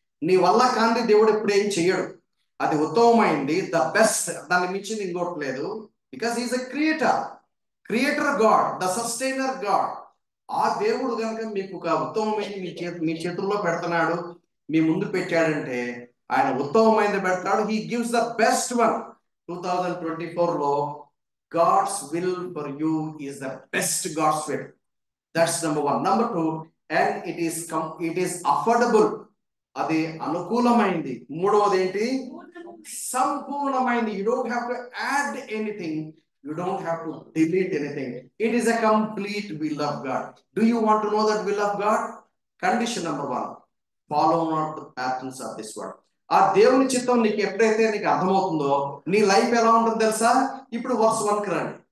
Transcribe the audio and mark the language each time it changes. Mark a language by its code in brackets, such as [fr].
[te] నీ వల్ల కాంతి దేవుడు ఎప్పుడు ఏం చెయ్యడు. అది ఉత్తమమైంది, ద బెస్ట్, దాన్ని మించింది ఇంకోటి లేదు. [en] Because is a creator God, the sustainer God. [te] ఆ దేవుడు కనుక మీకు ఒక ఉత్తమమైన మీ చేతుల్లో పెడుతున్నాడు, మీ ముందు పెట్టాడంటే ఆయన ఉత్తమమైనది పెడతాడు. [en] He gives the best one. 2024లో God's will for you is the best God's will. That's number one. Number two, and it is affordable. [te] అది అనుకూలమైంది. మూడవది ఏంటి? సంపూర్ణమైంది. [en] You don't have to add anything. You don't have to delete anything. It is a complete will of God. Do you want to know that will of God? Condition number one, follow not the patterns of this world. [te] ఆ దేవుని చిత్తం నీకు ఎప్పుడైతే నీకు అర్థమవుతుందో నీ life ఎలా ఉంటుంది తెలుసా? ఇప్పుడు వర్స్ 1కి రండి.